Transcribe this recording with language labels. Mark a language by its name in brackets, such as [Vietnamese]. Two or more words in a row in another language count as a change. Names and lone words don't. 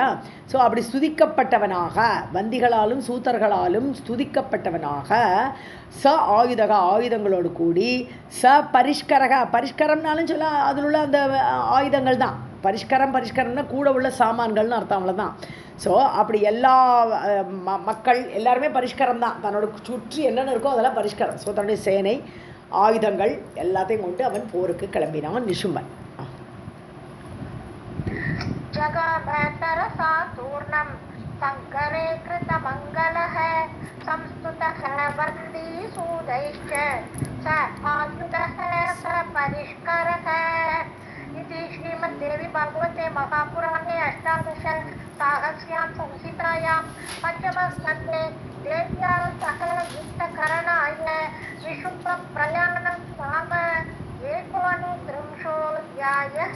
[Tamil] ஸோ அப்படி ஸ்துதிக்கப்பட்டவனாக, வந்திகளாலும் சூத்தர்களாலும் ஸ்துதிக்கப்பட்டவனாக, [Sanskrit] स आयुधः, [Tamil] ஆயுதங்களோடு கூடி, [Sanskrit] स परिष्करः, [Tamil] பரிஷ்கரம்னாலும் சொல்ல அதில் உள்ள அந்த ஆயுதங்கள் தான் பரிஷ்கரம்னா கூட உள்ள சாமான்கள்னு அர்த்தம், அவ்வளோதான். ஸோ அப்படி எல்லா மக்கள் எல்லாருமே பரிஷ்கரம் தான், தன்னோட சுற்றி என்னென்ன இருக்கோ அதெல்லாம் பரிஷ்கரம். ஸோ தன்னுடைய சேனை ஆயுதங்கள் எல்லாத்தையும் கொண்டு அவன் போருக்கு கிளம்பினான் நிஷும்பன். [Sanskrit] जगामतरसा तूर्णं सङ्करे कृतमङ्गलः संस्तुतः बन्दिसूदैश्च स आयुधः स परिष्करः. इति श्रीमद्देवी भागवते महापुराणे अष्टादश साहस्र्यां संहितायां पञ्चमस्कन्धे देव्याः सह युद्धकरणाय निशुम्भप्रयाणं नाम एकोनत्रिंशोऽध्यायः.